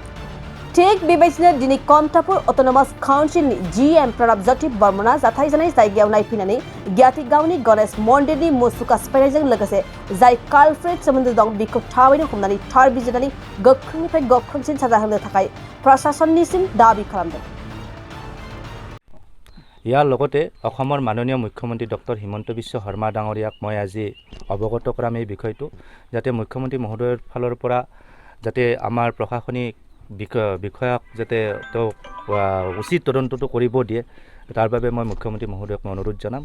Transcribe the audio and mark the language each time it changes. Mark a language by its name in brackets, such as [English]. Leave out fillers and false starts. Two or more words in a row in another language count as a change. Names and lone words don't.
[Bodo] थिग बेबायदिनो दिनै कमतापुर अट'न'मास काउन्सिलनि GM रनबज बर्मना जाथाय जानाय जायगायाव नायफैनानै गियाथि गावनि गणेश मन्दिरनि मुसुखा सिफायनायजों लोगोसे जाय कालप्रिट सोमोन्दो दं बेखौ थाबैनो हमनानै थार बिजिरनानै गोख्रोंनिफ्राय गोख्रोंसिन साजा होनो थाखाय प्रशासननिसिम दाबि खालामदों। [Assamese] ইয়াৰ লগতে অসমৰ মাননীয় মুখ্যমন্ত্ৰী ডক্টৰ হিমন্ত বিশ্ব শৰ্মা ডাঙৰীয়াক মই আজি অৱগত কৰাম এই বিষয়টো, যাতে মুখ্যমন্ত্ৰী মহোদয়ৰ ফালৰ পৰা যাতে আমাৰ প্ৰশাসনিক বিষয়াক যাতে তেওঁক উচিত তদন্তটো কৰিব দিয়ে, তাৰ বাবে মই মুখ্যমন্ত্ৰী মহোদয়ক মই অনুৰোধ জনাম।